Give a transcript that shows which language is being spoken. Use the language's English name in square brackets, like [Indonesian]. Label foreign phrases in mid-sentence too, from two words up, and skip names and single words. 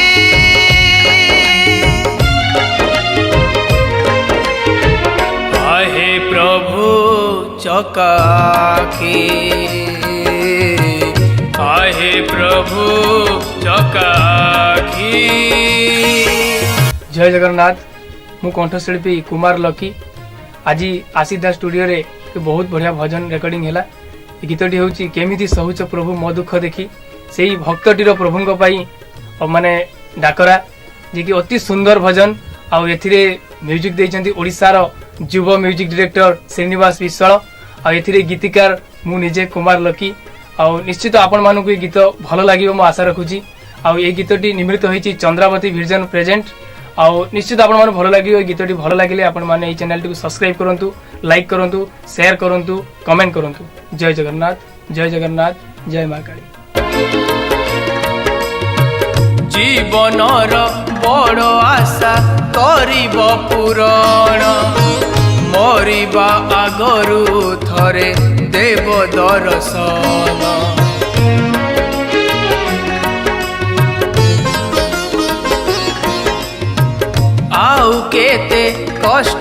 [Odia] ଆହେ ପ୍ରଭୁ ଚକା ଆଖି ଆହେ ପ୍ରଭୁ ଚକା ଆଖି। ଜୟ ଜଗନ୍ନାଥ ମୁଁ କଣ୍ଠଶିଳ୍ପୀ କୁମାର ଲକି ଆଜି ଆସିଦା ଷ୍ଟୁଡିଓରେ ବହୁତ ବଢ଼ିଆ ଭଜନ ରେକର୍ଡିଂ ହେଲା। ଗୀତଟି ହେଉଛି କେମିତି ସହୁଛ ପ୍ରଭୁ ମୋ ଦୁଃଖ ଦେଖି ସେ ଭକ୍ତଟିର ପ୍ରଭୁ ମାନେ ଡାକରା ଯେ କି ଅତି ସୁନ୍ଦର ଭଜନ ଆଉ ଏଥିରେ ମ୍ୟୁଜିକ ଦେଇଛନ୍ତି ଓଡ଼ିଶା ର ଯୁବା [English] music director [Odia] ଶ୍ରୀନିବାସ ବିଶ୍ୱାଲ ଆ ଏଥିରେ ଗୀତିକାର ମୁଁ ନିଜେ କୁମାର ଲକି ଆଉ ନିଶ୍ଚିତ ଆପଣ ମାନଙ୍କୁ ଏ ଗୀତ ଭଲ ଲାଗିବ ମୁଁ ଆଶା ରଖୁଛି। ଆଉ ଏ ଗୀତଟି ନିର୍ମିତ ହୋଇଛି ଚନ୍ଦ୍ରାବତୀ ଭିଜନ ପ୍ରେଜେଣ୍ଟ ଆଉ ନିଶ୍ଚିତ ଆପଣ ମାନେ ଭଲ ଲାଗିବ। ଏ ଗୀତଟି ଭଲ ଲାଗିଲେ ଆପଣ ମାନେ ଏ ଚ୍ୟାନେଲ ଟି ସବସ୍କ୍ରାଇବ କରନ୍ତୁ ଲାଇକ କରନ୍ତୁ ଶେୟାର କରନ୍ତୁ କମେଣ୍ଟ କରନ୍ତୁ। ଜୟ ଜଗନ୍ନାଥ ଜୟ ଜଗନ୍ନାଥ ଜୟ ମା କାଳୀ। ଜୀବନର ବଡ଼ ଆଶା କରିବ ପୂରଣ ମରିବା ଆଗରୁ ଥରେ ଦେବ ଦର୍ଶନ ଆଉ କେତେ କଷ୍ଟ